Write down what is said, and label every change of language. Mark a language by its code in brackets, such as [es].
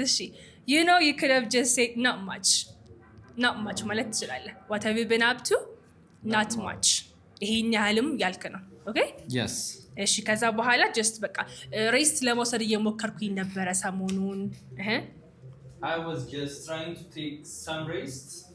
[en] እሺ you know you could have just said not much [am] ማለት ትችላለህ [en] what have you been up to not much [am] ይሄን ያህልም ያልክ ነው [en] okay yes [am] እሺ ከዛ በኋላ just በቃ ሬስት ለመውሰድ እየሞከርኩኝ ነበረ ሰሞኑን [en] I was just trying to take some rest